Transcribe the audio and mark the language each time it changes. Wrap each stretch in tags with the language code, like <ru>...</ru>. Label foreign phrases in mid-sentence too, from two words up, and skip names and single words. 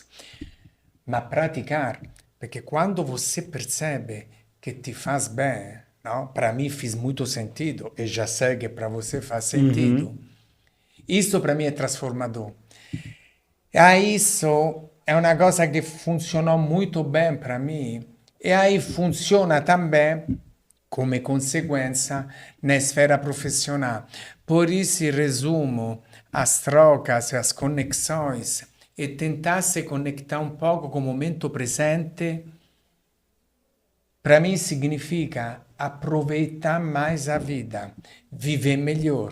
<pt>Mas praticar, perché quando você percebe que te faz bem, no? Para mim fez muito sentido, e já sei que para você faz sentido, isso para mim é transformador. E isso é uma coisa que funcionou muito bem para mim, e aí funciona também</pt> <it>come conseguenza</it> <pt>na sfera profissional. Por isso, resumo as trocas, as conexões e tentar se conectar um pouco com o momento presente, para mim significa aproveitar mais a vida, viver melhor.</pt>